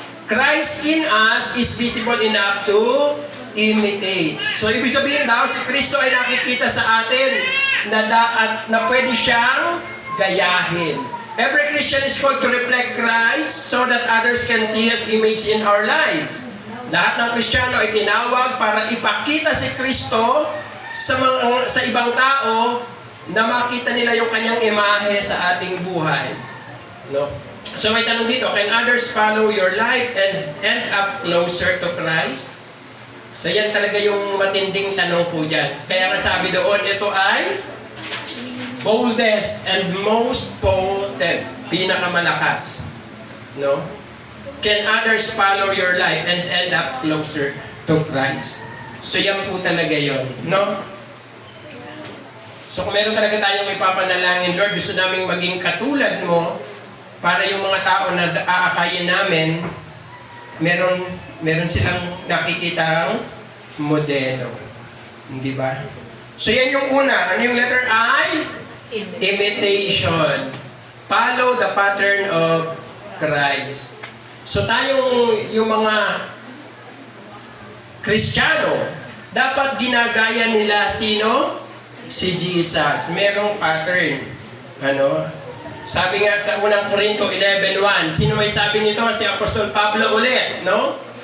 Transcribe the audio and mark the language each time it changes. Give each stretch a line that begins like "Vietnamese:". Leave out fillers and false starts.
English: Christ in us is visible enough to imitate.
Filipino: So, ibig sabihin daw, si Kristo ay nakikita sa atin na pwede siyang gayahin.
English: Every Christian is called to reflect Christ so that others can see His image in our lives.
Filipino: Lahat ng Kristiyano ay tinawag para ipakita si Kristo sa ibang tao na makita nila yung kanyang imahe sa ating buhay. No? So may tanong dito,
English: can others follow your life and end up closer to Christ?
Filipino: So yan talaga yung matinding tanong po dyan. Kaya nga sabi doon, ito ay
English: boldest and most potent,
Filipino: pinakamalakas. No?
English: Can others follow your life and end up closer to Christ?
Filipino: So yan po talaga yon, no? So kung meron talaga tayong ipapanalangin, Lord, gusto naming maging katulad mo para yung mga tao na aakayin namin, meron silang nakikitang modelo. Hindi ba? So yan yung una. Ano yung letter I? Imitation.
English: Follow the pattern of Christ.
Filipino: So tayong yung mga Kristiyano, dapat ginagaya nila sino? Si Jesus. Merong pattern. Ano? Sabi nga sa unang Korinto 11:1, sino may sabi nito? Si Apostol Pablo ulit, no?